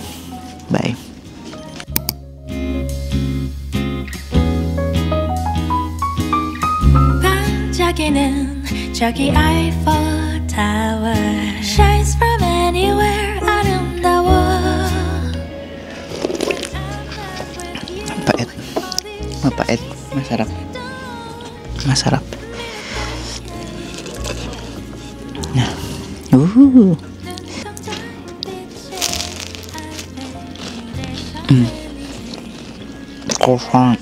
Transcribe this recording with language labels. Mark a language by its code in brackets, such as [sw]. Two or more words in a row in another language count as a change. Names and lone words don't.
[en] Bye. [ko] 반짝이는 저기 [en] Eiffel Tower shines from anywhere 아름다워. [tl] Mapait. Mapait. Masarap. Masarap. Ooh. Croissant.